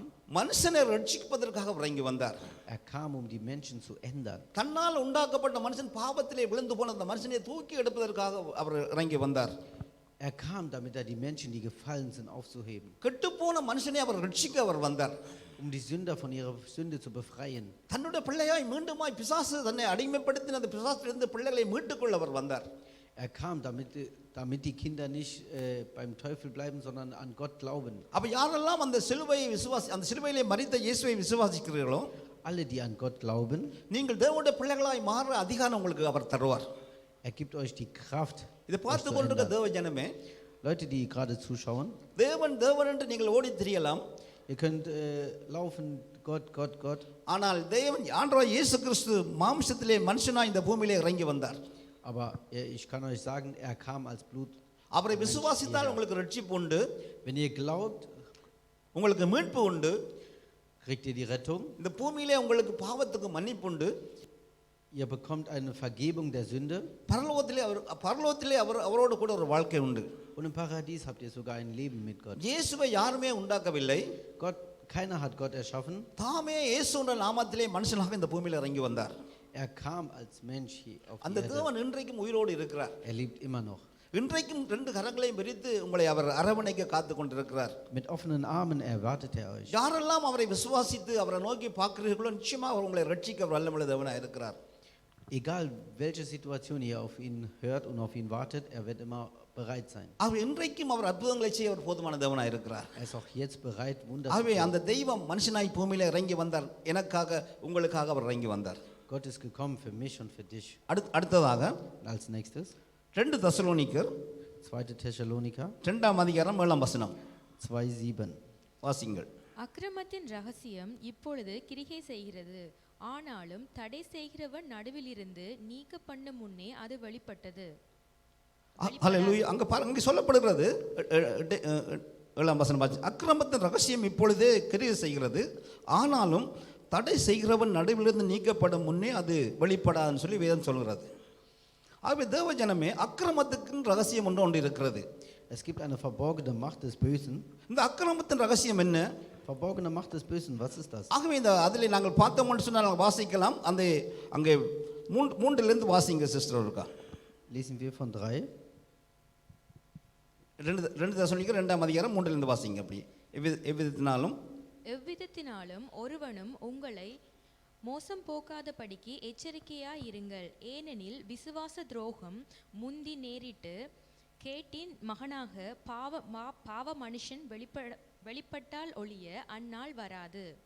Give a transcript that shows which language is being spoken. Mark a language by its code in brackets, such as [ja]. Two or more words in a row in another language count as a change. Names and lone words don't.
[ta] மனுஷனை ரட்சிப்பதற்காக அவர் இறங்கி வந்தார். [de] er kam, um die Menschen zu ändern. [ta] தன்னால் உண்டாக்கப்பட்ட மனுஷன் பாவத்திலே விழுந்து போன அந்த மனுஷனை தூக்கி எடுப்பதற்காக அவர் இறங்கி வந்தார். [de] Er kam, damit er die Menschen, die gefallen sind, aufzuheben. [ta] கெட்டுப்போன மனுஷனை அவர் ரட்சிக்க அவர் வந்தார். [de] Um die Sünder von ihrer Sünde zu befreien. [ta] தன்னுடைய பிள்ளையாய் மீண்டுமாய் பிசாசு தன்னை அடிமைப்படுத்தின அந்த பிசாசிலிருந்து பிள்ளைகளை மீட்டுக்கொள்ள அவர் வந்தார். [de] Er kam, damit die Kinder nicht beim Teufel bleiben, sondern an Gott glauben. [ta] அப்ப யாரெல்லாம் அந்த சிலுவையிலே மரித்த இயேசுவை விசுவாசிக்கிறீர்களோ, [de] Alle, die an Gott glauben, [ta] நீங்கள் தேவனுடைய பிள்ளைகளாய் மாற அதிகாரம் உங்களுக்கு அவர் தருவார். [de] er gibt euch die Kraft. [ta] இதை [de] euch [ta] பார்த்து [de] zu [ta] கொண்டிருக்க [de] ändern. [ta] தேவ ஜனமே, [de] Leute, die gerade zuschauen, [ta] தேவன் தேவன் என்று நீங்கள் ஓடி திரியலாம். [de] ihr könnt laufen, Gott, Gott, Gott. [ta] ஆனால் தேவன் ஆண்டவர் இயேசு கிறிஸ்து மாம்சத்திலே மனுஷனாய் இந்த பூமியிலே இறங்கி வந்தார். [de] Aber ich kann euch sagen, er kam als Blut. [ta] அவரை விசுவாசித்தால் உங்களுக்கு ரட்சிப்பு உண்டு, [de] Wenn ihr glaubt, [ta] உங்களுக்கு மீட்பு உண்டு. [de] kriegt ihr die Rettung. [ta] இந்த பூமியிலே உங்களுக்கு பாவத்துக்கு மன்னிப்பு உண்டு. [de] Ihr bekommt eine Vergebung der Sünde. [ta] பரலோகத்திலே அவரோடு கூட ஒரு வாழ்க்கை உண்டு. [de] Und im Paradies habt ihr sogar ein Leben mit Gott. [ta] இயேசுவை யாருமே உண்டாக்கவில்லை. [de] Keiner hat Gott erschaffen. [ta] தாமே இயேசுவின் நாமத்திலே மனுஷனாக இந்த பூமியில் இறங்கி வந்தார். [de] Er kam als Mensch hier auf [ta] அந்த [de] die Erde. [ta] தேவன் இன்றைக்கும் உயிரோடு இருக்கிறார். [de] Er lebt immer noch. [ta] இன்றைக்கும் ரெண்டு கரங்களையும் விரித்து உங்களை அவர் அரவணைக்க காத்து கொண்டிருக்கிறார். [de] Mit offenen Armen erwartet er euch. [ta] யாரெல்லாம் அவரை விசுவாசித்து அவரை நோக்கி பார்க்கிறீர்களோ, நிச்சயமாக அவர் உங்களை ரட்சிக்க வல்லமுள்ள தேவனாக இருக்கிறார். [de] Egal welche Situation ihr auf ihn hört und auf ihn wartet, er wird immer bereit sein. [ta] அவர் இன்றைக்கும் அவர் அற்புதங்களை செய்ய அவர் போதுமான தேவனாக இருக்கிறார். [de] Er ist auch jetzt bereit, Wunder zu [ta] ஆகவே [de] tun. [ta] அந்த தெய்வம் மனுஷனாய் பூமியில இறங்கி வந்தார். எனக்காக உங்களுக்காக அவர் இறங்கி வந்தார். [de] Gott ist gekommen für mich und für dich. [ta] அடுத்ததாக [de] Und als nächstes [ta] 2 தெசலோனிக்கர் [de] 2. Thessaloniker [ta] 2ஆம் அதிகாரம் 7ஆம் வசனம் [de] 2,7. [ta] வாசிங்கள். அக்கிரமத்தின் ரகசியம் இப்பொழுது கிரிகை செய்கிறது, ஆனாலும் தடை செய்கிறவன் நடுவிலிருந்து நீக்க பண்ண முன்னே அது வெளிப்பட்டது. ஹல்லேலூயா. அங்க பாருங்க, இங்க சொல்லப்படுகிறது 7ஆம் வசனம் பாருங்க. அக்கிரமத்தின் ரகசியம் இப்பொழுதே கிரியை செய்கிறது, ஆனாலும் தடை செய்கிறவன் நடுவிலிருந்து நீக்கப்படும் முன்னே அது வெளிப்படாதுன்னு சொல்லி வேதம் சொல்கிறது. ஆகவே தேவ ஜனமே, அக்கிரமத்துக்கு ரகசியம் ஒன்று இருக்கிறது. [de] Es gibt eine verborgene Macht des Bösen. [ta] இந்த அக்கிரமத்தின் ரகசியம் என்ன? [de] Verborgene Macht des Bösen, was ist das? [ta] ஆகவே இந்த அதில் நாங்கள் பார்த்தோம்னு சொன்னால் நாங்கள் வாசிக்கலாம். அந்த அங்கே 3லிருந்து வாசிங்க சிஸ்டர் இருக்கா. [de] Lesen wir von 3. [ta] 2 தெசலோனிக்கர் 2ஆம் அதிகாரம் 3லிருந்து வாசிங்க. அப்படி எவ்விதத்தினாலும் ஒருவனும் உங்களை மோசம் போக்காதபடிக்கு எச்சரிக்கையாயிருங்கள். ஏனெனில் விசுவாச துரோகம் முந்தி நேரிட்டு கேட்டின் மகனாக பாவ மனுஷன் வெளிப்பட்டால் ஒழிய அந்நாள் வராது.